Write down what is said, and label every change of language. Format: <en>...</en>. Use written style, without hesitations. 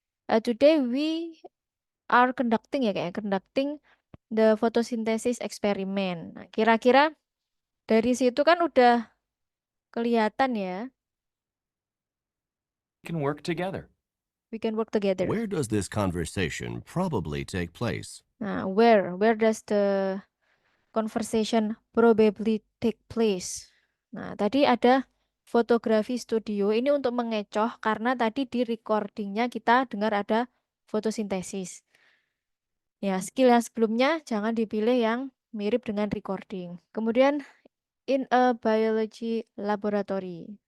<en>Today we are conducting</en> <id>ya kayak</id> <en>conducting the photosynthesis experiment.</en> <id>Nah, kira-kira dari situ kan udah kelihatan ya.</id> <en>we can work together. We can work together. Where does this conversation probably take place? Nah, where does the conversation probably take place?</en> <id>Nah, tadi ada fotografi studio. Ini untuk mengecoh karena tadi di recordingnya kita dengar ada fotosintesis. Ya, skill yang sebelumnya jangan dipilih yang mirip dengan recording. Kemudian</id> <en>in a biology laboratory.</en>